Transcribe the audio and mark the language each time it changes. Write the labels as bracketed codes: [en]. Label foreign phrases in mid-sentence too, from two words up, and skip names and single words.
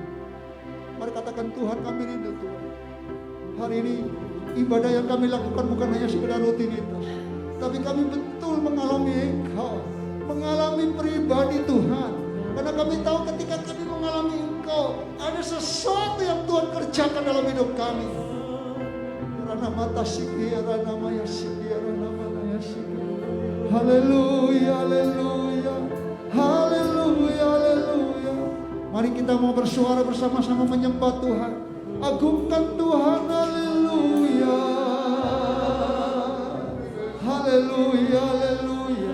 [id] Mari katakan, Tuhan, kami rindu Tuhan. Hari ini ibadah yang kami lakukan bukan hanya sekedar rutinitas, tapi kami betul mengalami Engkau, mengalami pribadi Tuhan. Karena kami tahu ketika kami mengalami Engkau, ada sesuatu yang Tuhan kerjakan dalam hidup kami. Rana mata siki, rana maya siki, rana maya siki. Haleluya, haleluya, haleluya, haleluya. Mari kita mau bersuara bersama-sama menyembah Tuhan. Agungkan Tuhan, haleluya. Haleluya, haleluya.